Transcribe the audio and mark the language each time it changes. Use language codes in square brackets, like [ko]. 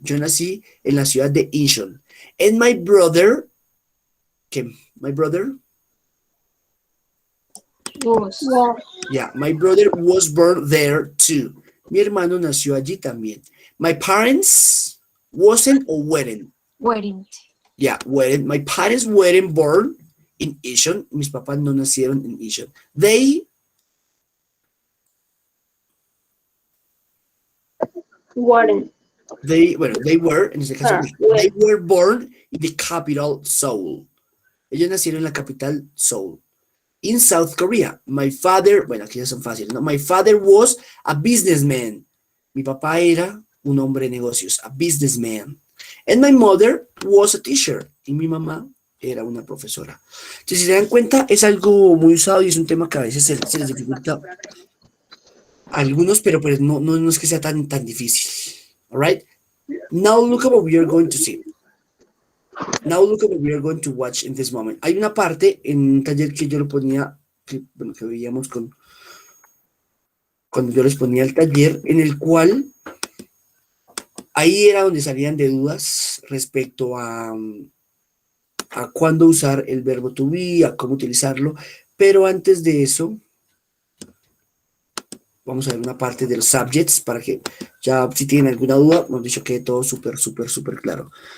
[es] Yo nací en la ciudad de Incheon. [en] And my brother, ¿qué? My brother? Was. Yeah, my brother was born there too. [es] Mi hermano nació allí también. [en] My parents wasn't or weren't. Weren't. Yeah, weren't. My parents weren't born in Incheon. [es] Mis papás no nacieron en Incheon. [en] Weren't. They were, [es] en este caso, [en] they were born in the capital, Seoul. [es] Ellos nacieron en la capital, Seoul. [en] In South Korea, my father, [es] bueno, aquí ya son fáciles, ¿no? [en] My father was a businessman. [es] Mi papá era un hombre de negocios, [en] a businessman. And my mother was a teacher. [es] Y mi mamá era una profesora. Entonces, si se dan cuenta, es algo muy usado y es un tema que a veces se les dificulta a algunos, pero pues no es que sea tan difícil. [en] All right? Now look at what we are going to see. Now look at what we are going to watch in this moment. [es] Hay una parte en un taller que yo lo ponía, que veíamos cuando yo les ponía el taller, en el cual ahí era donde salían de dudas respecto a cuándo usar el verbo to be, a cómo utilizarlo, pero antes de eso, vamos a ver una parte de los subjects para que ya si tienen alguna duda, hemos dicho que todo súper claro.